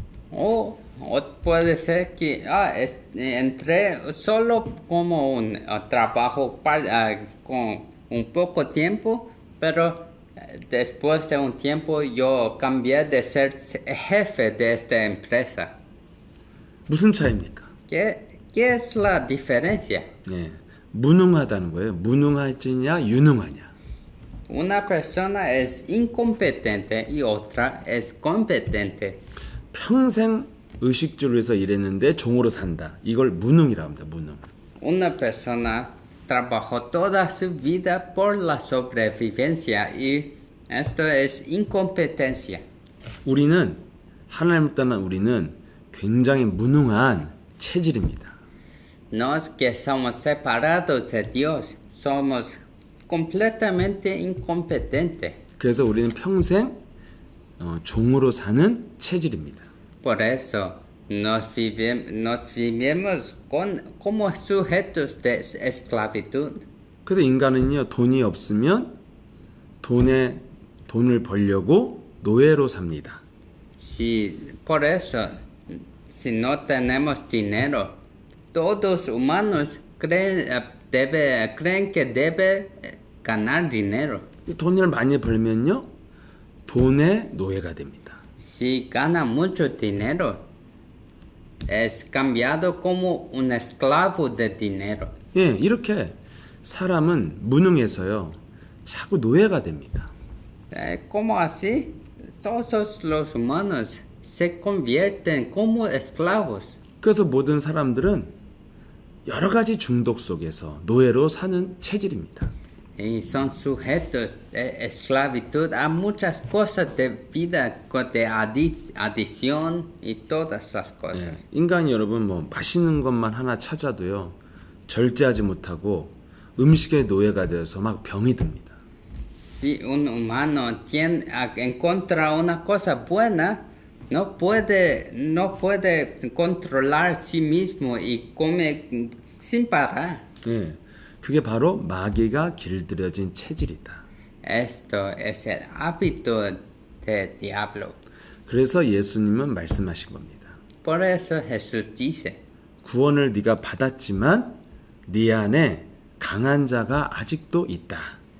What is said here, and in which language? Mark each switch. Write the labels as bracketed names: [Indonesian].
[Spanish] O puede ser que entré solo como un trabajo con un poco tiempo, pero después de un tiempo yo cambié de ser jefe de esta empresa. [Korean] 무슨 차이입니까? [Spanish] ¿Qué es la diferencia? [Korean] 네, 무능하다는 거예요. 무능하지냐 유능하냐. [Spanish] Una persona es incompetente y otra es competente. [Korean] 평생 의식주로 해서 일했는데 종으로 산다. 이걸 무능이라고 합니다. 무능. [Spanish] Una persona trabajó toda su vida por la sobrevivencia y esto es incompetencia. [Korean] 우리는 하나님을 떠난 우리는 굉장히 무능한 체질입니다. [Spanish] Nos que somos separados de Dios, somos completamente incompetentes. [Korean] 그래서 우리는 평생 종으로 사는 체질입니다. [Spanish] Por eso nos vivimos como sujetos de esclavitud. [Korean] 그래서 인간은요 돈이 없으면 돈을 벌려고 노예로 삽니다. [Spanish] Por eso, si no tenemos dinero, todos humanos creen que debe ganar dinero. [Korean] 돈을 많이 벌면요 돈의 노예가 됩니다. [Spanish] Si gana mucho dinero, es cambiado como un esclavo de dinero. [Korean] 예, 이렇게 사람은 무능해서요 자꾸 노예가 됩니다. [Spanish] Como así, todos los humanos se convierten como esclavos. [Korean] 그래서 모든 사람들은 여러 가지 중독 속에서 노예로 사는 체질입니다. [Spanish] Y son sujetos de esclavitud a muchas cosas de vida, de adicción y todas esas cosas. [Korean] 예, 인간이 여러분 뭐 맛있는 것만 하나 찾아도요 절제하지 못하고 음식의 노예가 되어서 막 병이 듭니다. [Spanish] Si un humano encuentra una cosa buena, no puede controlar sí mismo y come sin parar. [Korean] 예, 그게 바로 마귀가 길들여진 체질이다. [Spanish] Esto es el hábito del diablo. [Korean] 그래서 예수님은 말씀하신 겁니다. [Spanish] Por eso Jesús dice, [Korean] 구원을 네가 받았지만 네 안에 강한 자가 아직도 있다.